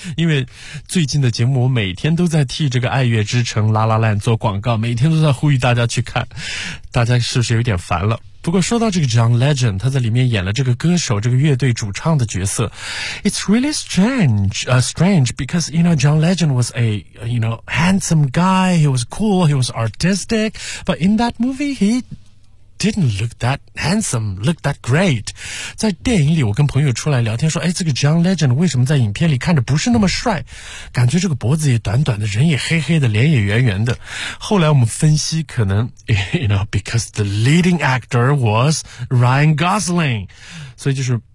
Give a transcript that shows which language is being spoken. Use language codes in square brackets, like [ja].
[zh] 因为最近的节目我每天都在替这个爱乐之城 La La Land 做广告，每天都在呼吁大家去看，大家是不是有点烦了？不过说到这个 John Legend， 他在里面演了这个歌手，这个乐队主唱的角色。 [en] It's really strange, because, you know, John Legend was a, you know, handsome guy, he was cool, he was artistic, but in that movie, he didn't look that handsome, look that great. [zh] 在电影里我跟朋友出来聊天说，哎，这个 John Legend 为什么在影片里看着不是那么帅，感觉这个脖子也短短的，人也黑黑的，脸也圆圆的。后来我们分析，可能 [en] you know, because the leading actor was Ryan Gosling. [zh] 所以就是